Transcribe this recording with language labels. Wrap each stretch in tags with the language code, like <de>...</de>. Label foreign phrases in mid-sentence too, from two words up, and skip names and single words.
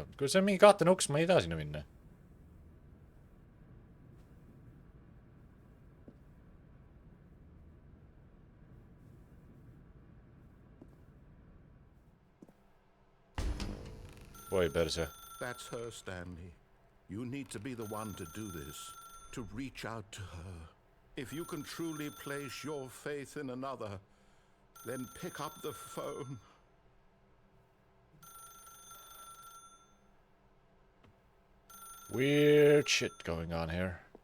<et>Kui see on mingi kahtene uks, ma ei taha sinna minna. Oi, perse.</et> <en>That's her, Stanley. You need to be the one to do this, to reach out to her. If you can truly place your faith in another, then pick up the phone. Weird shit going on here.</en>